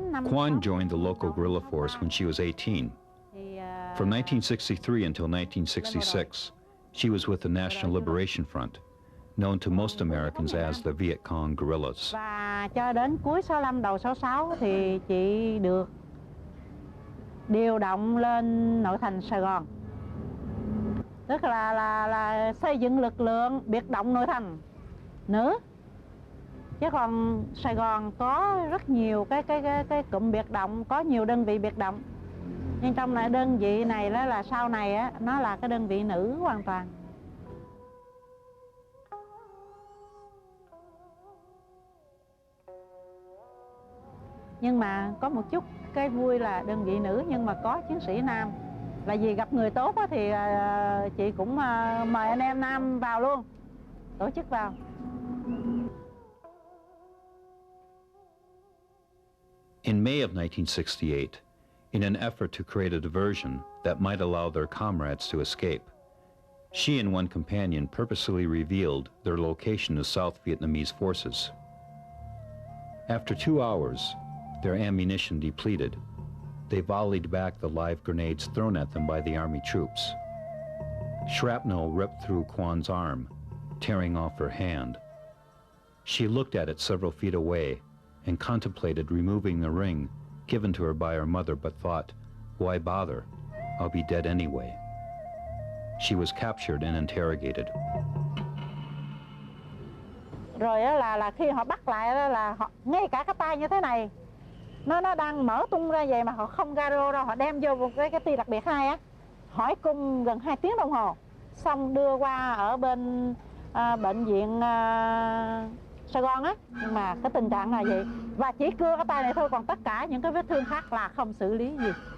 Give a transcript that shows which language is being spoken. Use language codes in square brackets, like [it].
[en] Quan joined the local guerrilla force when she was 18. From 1963 until 1966, she was with the National Liberation Front, known to most Americans as the Viet Cong guerrillas. [vi] Và cho đến cuối 65 đầu 66 thì chị được điều động lên nội thành Sài Gòn. Tức là xây dựng lực lượng biệt động nội thành nữ. Chứ còn Sài Gòn có rất nhiều cái cụm biệt động, có nhiều đơn vị biệt động. Nhưng trong này đơn vị này đó là sau này á, nó là cái đơn vị nữ hoàn toàn. Nhưng mà có một chút cái vui là đơn vị nữ nhưng mà có chiến sĩ nam. Là vì gặp người tốt á, thì chị cũng mời anh em nam vào luôn, tổ chức vào. [en] In May of 1968, in an effort to create a diversion that might allow their comrades to escape, she and one companion purposely revealed their location to South Vietnamese forces. After 2 hours, their ammunition depleted, they volleyed back the live grenades thrown at them by the army troops. Shrapnel ripped through Quan's arm, tearing off her hand. She looked at it several feet away and contemplated removing the ring given to her by her mother, but thought, why bother? I'll be dead anyway. She was captured and interrogated. [vi] Rồi là khi họ bắt lại đó là họ, ngay cả cái tay như thế này nó đang mở tung ra vậy mà họ không garo đâu, họ đem vô một cái ti đặc biệt 2 á, hỏi cung gần 2 tiếng đồng hồ, xong đưa qua ở bên bệnh viện Sài Gòn á, nhưng mà cái tình trạng là vậy và chỉ cưa cái tay này thôi, còn tất cả những cái vết thương khác là không xử lý gì.